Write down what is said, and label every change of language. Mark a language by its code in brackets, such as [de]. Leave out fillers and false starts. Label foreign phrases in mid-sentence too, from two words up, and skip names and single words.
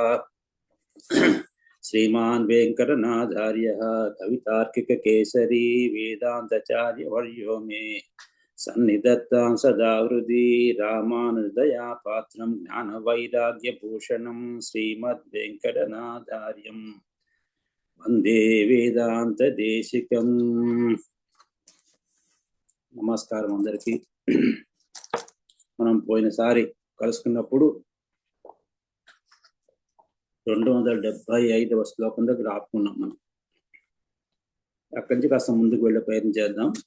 [sa] श्रीमान् वेङ्कटनाथार्यः कवितार्किककेसरी वेदान्ताचार्यवर्यो मे सन्निधत्तां सदा हृदि। रामानुजदयापात्रं ज्ञानवैराग्यभूषणं श्रीमद्वेङ्कटनाथार्यं वन्दे वेदान्तदेशिकम्। [te] నమస్కారం అందరికీ. మనం పోయినసారి కలుసుకున్నప్పుడు 275వ శ్లోకం దగ్గర ఆపుకున్నాం. మనం అక్కడి నుంచి కాస్త ముందుకు వెళ్ళే ప్రయత్నం చేద్దాం.